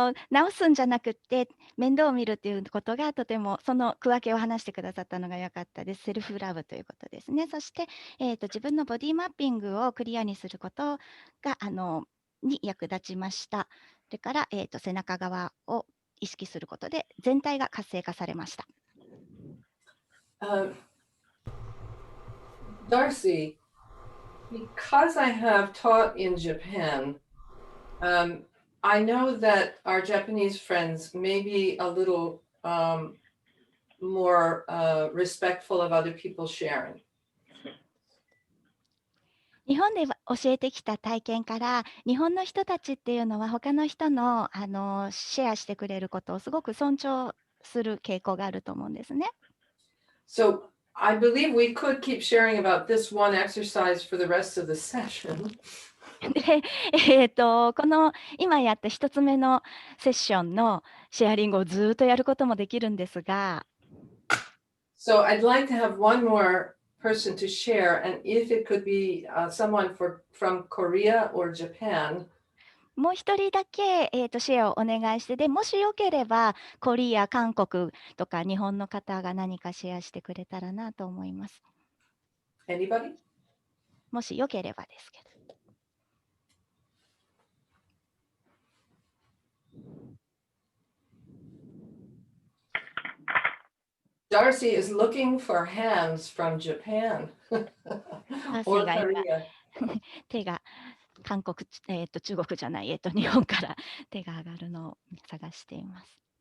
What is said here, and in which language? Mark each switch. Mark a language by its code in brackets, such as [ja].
[ja] 直すんじゃなくって面倒を見るということがとてもその区分けを話してくださったのが良かったです。セルフラブということですね。そして、自分のボディマッピングをクリアにすることがに役立ちました。それから、背中側を意識することで全体が活性化されました。 [en] Darcy, because I have taught in Japan, I know that our Japanese friends may be a little more respectful of other people sharing. [ja] 日本で教えてきた体験から日本の人たちっていうのは他の人のシェアしてくれることをすごく尊重する傾向があると思うんですね。 [en] So I believe we could keep sharing about this one exercise for the rest of the session. [ja] で、この今やった一つ目のセッションのシェアリングをずっとやることもできるんですが、 [en] So I'd like to have one more person to share, and if it could be someone from Korea or Japan. [ja] もう一人だけ、シェアをお願いして、でもしよければコリア、韓国とか日本の方が何かシェアしてくれたらなと思います。 [en] Anybody? [ja] もしよければですけど。 [en] Darcy is looking for hands from Japan or Korea. [ja] 手が韓国、中国じゃない、日本から手が上がるのを探しています。